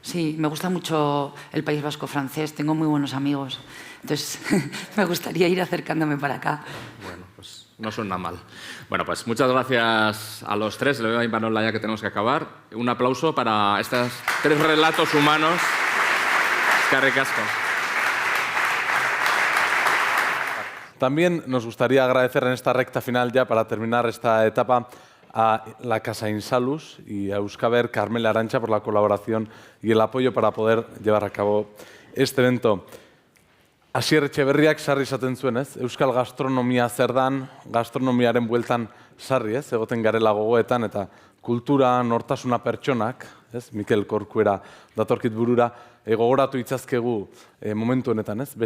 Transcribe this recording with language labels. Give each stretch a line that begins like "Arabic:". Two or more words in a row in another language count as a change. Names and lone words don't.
Spanish: Sí, me gusta mucho el País Vasco francés, tengo muy buenos amigos. Entonces, me gustaría ir acercándome para acá. Bueno, pues no suena mal. Bueno, pues muchas gracias a los tres. Le doy a Imanol ya que tenemos que acabar. Un aplauso para estos 3 relatos humanos.
Basque: Eskerrik asko.
Spanish: También nos gustaría agradecer en esta recta final, ya para terminar esta etapa, a la Casa Insalus y a Euskaber Carmela Arantxa por la colaboración y el apoyo para poder llevar a cabo este evento.
Basque: Asier Etxeberriak sarri esaten zuen, ez? Euskal gastronomia zer dan, gastronomiaren bueltan sarri, ez? Egoten garela gogoetan eta kultura, nortasuna pertsonak, ez? Mikel Corcuera datorkit burura, gogoratu itzazkegu momentu honetan, ez?